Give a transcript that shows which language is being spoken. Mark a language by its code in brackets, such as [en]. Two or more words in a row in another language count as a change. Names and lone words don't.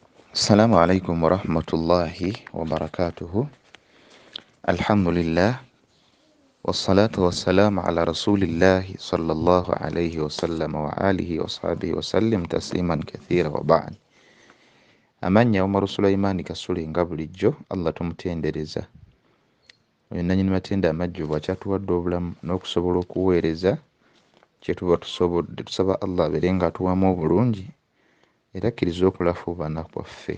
[ar] السلام عليكم ورحمة الله وبركاته. الحمد لله والصلاة والسلام على رسول الله صلى الله عليه وسلم وآله وصحبه وسلم تسليما كثيرا وبعد. [lg] Amanya Omar Sulaiman Kasule nga bulijjo Allah tumutendereza. Nanyini matenda amajjuvu akyatuwadde obulamu n'okusobola okuweereza kye tuba tusobodde. Tusaba Allah abeere nga atuwamu obulungi era akkiriza okulafuubana kwaffe.